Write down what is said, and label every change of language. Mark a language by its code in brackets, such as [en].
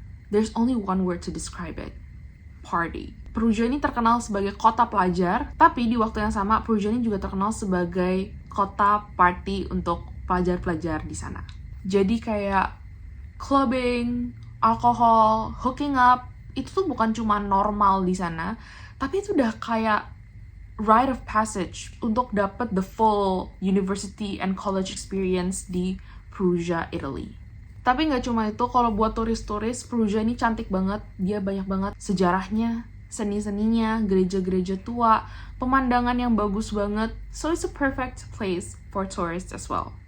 [en] There's only one word to describe it. Party. [id] Perugia ini terkenal sebagai kota pelajar, tapi di waktu yang sama Perugia ini juga terkenal sebagai kota party untuk pelajar-pelajar di sana. Jadi kayak clubbing, alkohol, [en] hooking up, [id] itu tuh bukan cuma normal di sana, tapi itu udah kayak [en] rite of passage [id] untuk dapat [en] the full university and college experience [id] di Perugia, Italy. Tapi nggak cuma itu, kalau buat turis-turis, Perugia ini cantik banget. Dia banyak banget sejarahnya, seni-seninya, gereja-gereja tua, pemandangan yang bagus banget. [en] So it's a perfect place for tourists as well.